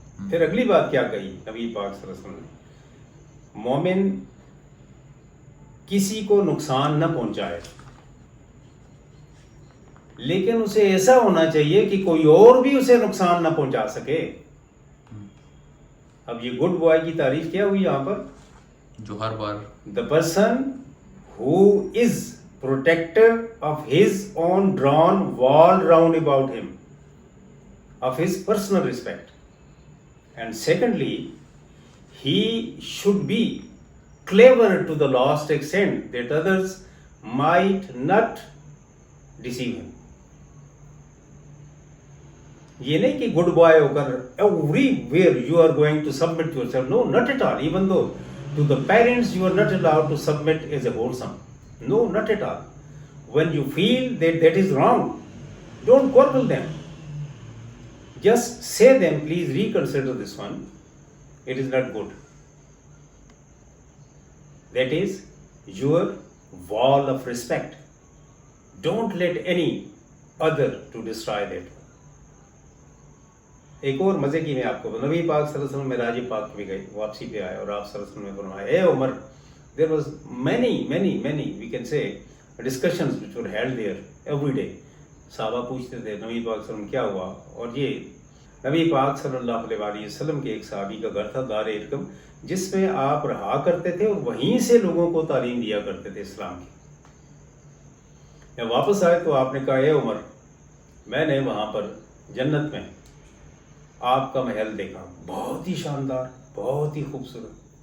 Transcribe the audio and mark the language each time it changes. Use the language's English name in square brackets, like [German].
[Urdu] پھر اگلی بات کیا کہی نبی پاک صلی اللہ علیہ وسلم نے؟ مومن کسی کو نقصان نہ پہنچائے، لیکن اسے ایسا ہونا چاہیے کہ کوئی اور بھی اسے نقصان نہ پہنچا سکے. اب یہ گڈ بوائے کی تعریف کیا ہوئی یہاں پر؟ جو ہر بار [English] the person who is protector of his own drawn wall round about him, of his personal respect. And secondly, he should be clever to the last extent that others might not deceive him. [Urdu] یہ نہیں کہ [English] good boy [Urdu] ہو کر [English] Everywhere you are going to submit yourself. No, not at all. Even though to the parents you are not allowed to submit as a wholesome. No, not at all. When you feel that that is wrong, don't quarrel them. Just say them, please reconsider this one. It is not good. That is your wall of respect. Don't let any other to destroy that. [Urdu] ایک اور مزے کی میں آپ کو، نبی پاک صلی اللہ علیہ وسلم معراج پاک بھی گئی، واپسی پہ آئے، اور آپ صلی اللہ علیہ وسلم نے فرمایا اے عمر. [English] There was many we can say discussions which were held there every day. [Urdu] صحابہ پوچھتے تھے نبی پاک صلی اللہ علیہ وسلم کیا ہوا؟ اور یہ نبی پاک صلی اللہ علیہ وآلہ وسلم کے ایک صحابی کا گھر تھا دار ارقم، جس میں آپ رہا کرتے تھے اور وہیں سے لوگوں کو تعلیم دیا کرتے تھے اسلام کی. جب واپس آئے تو آپ نے کہا اے عمر، میں نے وہاں پر جنت میں آپ کا محل دیکھا، بہت ہی شاندار، بہت ہی خوبصورت.